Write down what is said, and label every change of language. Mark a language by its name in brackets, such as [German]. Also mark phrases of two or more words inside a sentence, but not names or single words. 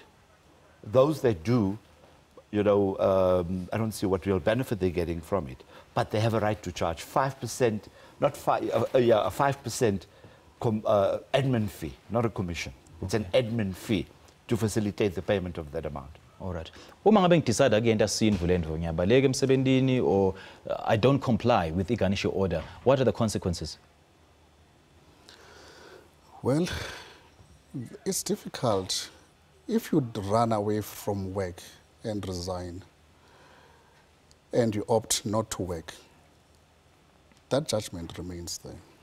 [English] Those that do, I don't see what real benefit they're getting from it, but they have a right to charge 5%, a 5% admin fee, not a commission. It's an admin fee to facilitate the payment of that amount. All right. [Zulu] Uma ngabe ngidecide [English] again [Zulu] ngiyavulendo ngiyabaleka emsebentini [English] or I don't comply with the Garnishee order, what are the consequences? Well, it's difficult. If you run away from work and resign and you opt not to work, that judgment remains there.